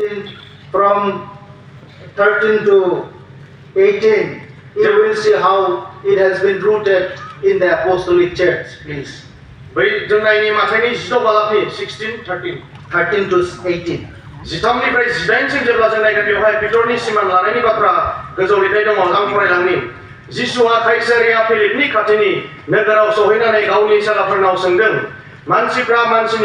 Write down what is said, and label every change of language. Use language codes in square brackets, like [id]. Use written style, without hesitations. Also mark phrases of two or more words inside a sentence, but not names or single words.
[en] 13 from 13 to 18, you will see how it has been rooted in the apostolic church, please. [brx] बै जों नायनि माथाइनि 16 बालाबनि 16 13 [en] 13 to 18. [brx] 13निफ्राय 18 सिम जेब्ला जों नायगोन बेवहाय पिटरनि सिमान लानायनि बाथ्रा गोजौ लिरनाय दङ आं फरायलांनि जिसुआ काइसारिया फिलिपनि खाथिनि नोगोराव सहैनानै गावनि सालाफोरनाव सोंदों मानसिफ्रा मानसिनि